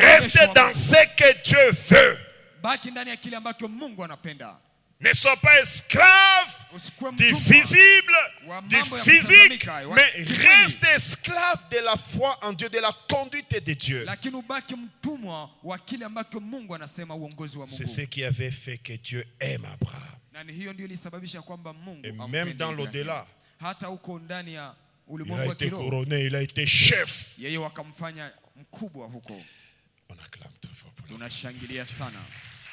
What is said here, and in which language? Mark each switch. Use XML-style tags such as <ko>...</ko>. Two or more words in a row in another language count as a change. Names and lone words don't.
<fr>Reste</fr> <sw>uongozi wa</sw> <fr>dans</fr> <sw>Mungu.</sw> <fr>ce que Dieu veut.</fr> <sw>Baki ndani ya kile ambacho Mungu anapenda.</sw> <fr>Ne sois pas esclave</fr> <sw>Usikuwe</sw> <fr>du</fr> <sw>mtumwa</sw> <fr>visible,</fr> <sw>wa</sw> <fr>du</fr> <sw>mambo ya</sw> <fr>physique,</fr> <sw>kutazamika, wa</sw> <fr>mais</fr> <sw>kimwili.</sw> <fr>reste esclave de la foi en Dieu, de la conduite de Dieu.</fr> <sw>lakini ubaki mtumwa wa kile ambacho Mungu anasema, uongozi wa</sw> <fr>C'est</fr> <sw>Mungu.</sw> <fr>ce qui avait fait que Dieu aime Abraham.</fr> <sw>Na ni hiyo ndio ilisababisha kwamba Mungu</sw> <fr>Et</fr> <sw>ampende</sw> <fr>même dans</fr> <sw>Ibrahimu.</sw> <fr>l'au-delà,</fr> <sw>Hata huko ndani ya ulimwengu wa</sw> <fr>été</fr> <sw>kiroho.</sw> <fr>couronné, il a été chef.</fr> <sw>Yeye wakamfanya mkubwa huko.</sw> <fr>On acclame très fort pour lui.</fr> <sw>Tunashangilia sana.</sw>